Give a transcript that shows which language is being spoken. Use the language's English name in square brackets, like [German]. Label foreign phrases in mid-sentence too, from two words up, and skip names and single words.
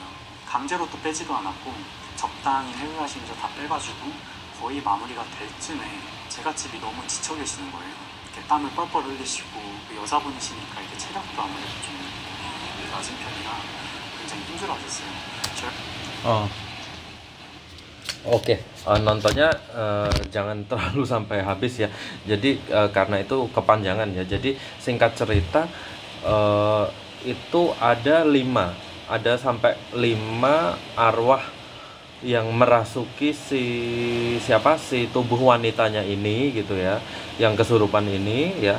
[Korean] 강제로 또 빼지도 않았고 적당히 회유하시면서 다 빼가지고 거의 마무리가 될 쯤에 제갓집이 너무 지쳐 계시는 거예요. 이렇게 땀을 뻘뻘 흘리시고 여자분이시니까 이렇게 체력도 아무래도 좀 낮은 편이라 굉장히 힘들어하셨어요. [Indonesian] Oke, nontonnya jangan terlalu sampai habis ya. Jadi karena itu kepanjangan ya. Jadi singkat cerita itu ada sampai 5 arwah yang merasuki si tubuh wanitanya ini gitu ya, yang kesurupan ini ya.